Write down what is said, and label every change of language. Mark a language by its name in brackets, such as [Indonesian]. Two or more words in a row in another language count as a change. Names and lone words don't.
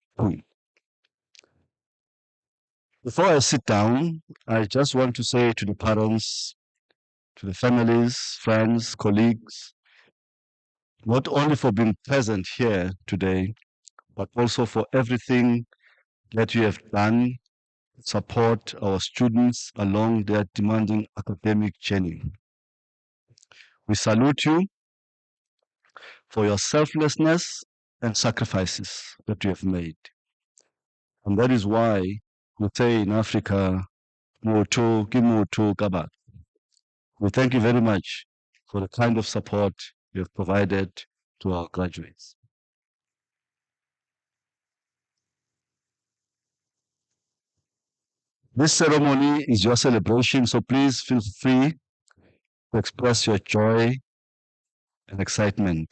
[English] Before I sit down, I just want to say to the parents, to the families, friends, colleagues, not only for being present here today, but also for everything that you have done to support our students along their demanding academic journey. We salute you for your selflessness and sacrifices that you have made. And that is why we say in Africa, [Southern Sotho] "Motho ke motho ka batho." [English] We thank you very much for the kind of support you have provided to our graduates. This ceremony is your celebration, so please feel free to express your joy and excitement.